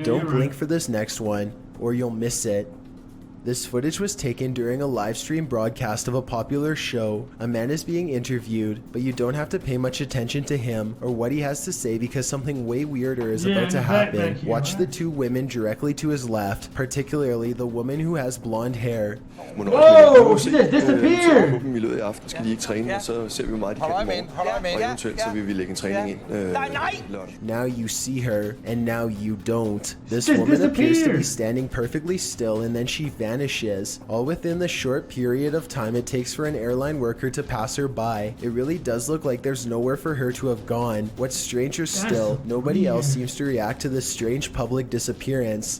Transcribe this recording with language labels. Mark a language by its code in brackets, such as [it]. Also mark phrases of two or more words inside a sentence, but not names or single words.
[en] Don't blink for this next one, or you'll miss it. This footage was taken during a live stream broadcast of a popular show. A man is being interviewed, but you don't have to pay much attention to him or what he has to say because something way weirder is about to happen. Watch the two women directly to his left, particularly the woman who has blonde hair. Whoa, she just disappeared! [da] I løbet af aften skal de ikke træne, og så ser vi, hvor meget de kan i morgen. Og eventuelt så vil vi lægge en træning ind lørdag. [en] Now you see her, and now you don't. This woman appears to be standing perfectly still, and then she vanishes vanishes, all within the short period of time it takes for an airline worker to pass her by. It really does look like there's nowhere for her to have gone. What's stranger still, nobody else seems to react to this strange public disappearance.